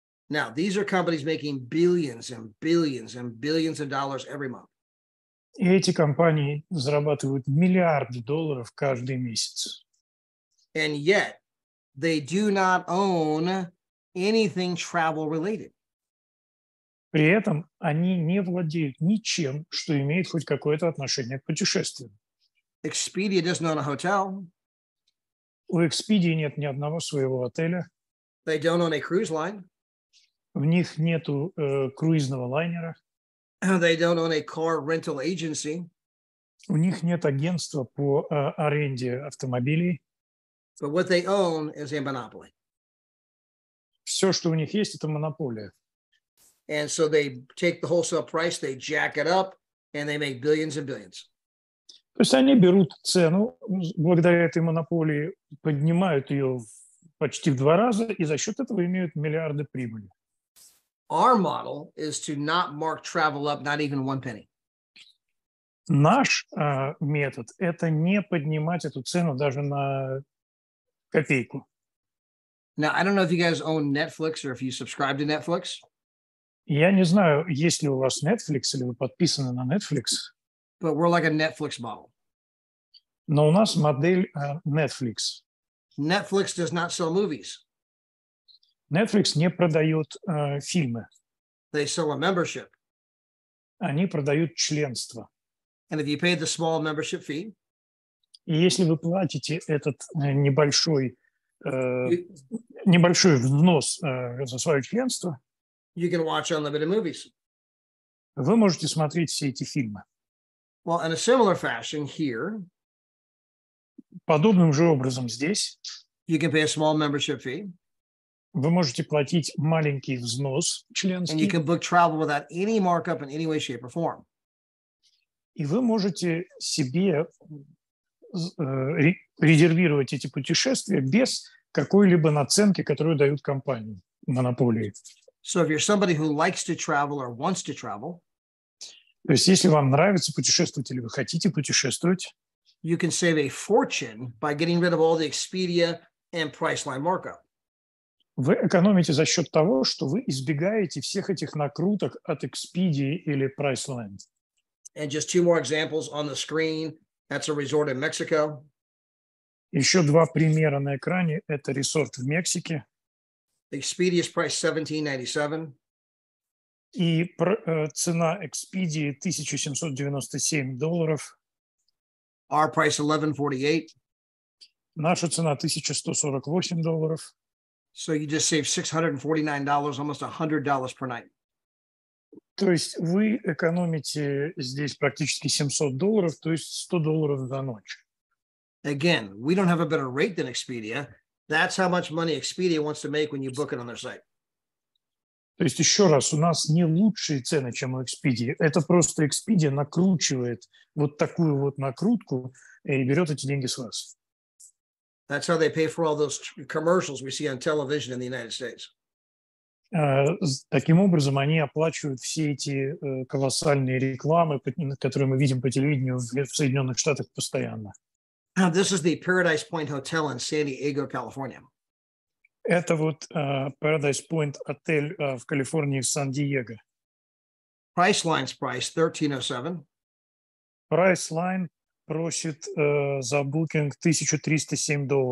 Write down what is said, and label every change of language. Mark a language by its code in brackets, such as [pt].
[en] Now, these are companies making billions and billions and billions of dollars every month. [ru] И эти компании зарабатывают миллиарды долларов каждый месяц. [en] And yet, they do not own anything travel related. [ru] При этом они не владеют ничем, что имеет хоть какое-то отношение к путешествиям. [en] Expedia doesn't own a hotel. [ru] У Expedia нет ни одного своего отеля. [en] They don't own a cruise line. [ru] В них нету круизного лайнера. [en] They don't own a car rental agency. [ru] У них нет агентства по аренде автомобилей. [en] But what they own is a monopoly. [ru] Все, что у них есть, это монополия. [en] And so they take the wholesale price, they jack it up, and they make billions and billions. [ru] То есть они берут цену, благодаря этой монополии, поднимают ее почти в 2 раза, и за счет этого имеют миллиарды прибыли. [en] Our model is to not mark travel up, not even 1 penny. [ru] Наш метод – это не поднимать эту цену даже на копейку. [en] Now, I don't know if you guys own Netflix or if you subscribe to Netflix. [ru] Я не знаю, есть ли у вас Netflix или вы подписаны на Netflix. [en] But we're like a Netflix model. [ru] Но у нас модель Netflix. [en] Netflix does not sell movies. [ru] Netflix не продает фильмы. [en] They sell a membership. [ru] Они продают членство. [en] And if you pay the small membership fee, [ru] и если вы платите этот небольшой взнос за свое членство, [en] you can watch unlimited movies. [ru] Вы можете смотреть все эти фильмы. [en] Well, in a similar fashion here, [ru] Подобным же образом здесь [en] you can pay a small membership fee, [ru] вы можете платить маленький взнос [en] and you [ru] членский, [en] can book travel without any markup in any way, shape, or form. [ru] и вы можете себе резервировать эти путешествия без какой-либо наценки, которую дают компании, монополии. [en] So if you're somebody who likes to travel or wants to travel, [ru] То есть если вам нравится путешествовать или вы хотите путешествовать, [en] you can save a fortune by getting rid of all the Expedia and Priceline markup. [ru] вы экономите за счет того, что вы избегаете всех этих накруток от Expedia или Priceline. [en] And just two more examples on the screen. That's a resort in Mexico. [ru] Еще два примера на экране. Это ресорт в Мексике. [en] Expedia's price $17.97. [ru] И цена Expedia $1797. [en] Our price $11.48. [ru] Наша цена $1148. [en] So you just save $649, almost $100 per night. [ru] То есть вы экономите здесь практически $700, то есть $100 за ночь. [en] Again, we don't have a better rate than Expedia. That's how much money Expedia wants to make when you book it on their site. [ru] То есть еще раз, у нас не лучшие цены, чем у Expedia. Это просто Expedia накручивает вот такую вот накрутку и берет эти деньги с вас. [en] That's how they pay for all those commercials we see on television in the United States. [ru] Таким образом, они оплачивают все эти колоссальные рекламы, которые мы видим по телевидению в Соединенных Штатах постоянно. [en] This is the Paradise Point Hotel in San Diego, California. [ru] Это вот Paradise Point отель в Калифорнии, в Сан-Диего. [en] Priceline's price $13.07. [ru] Priceline просит за букинг $1307.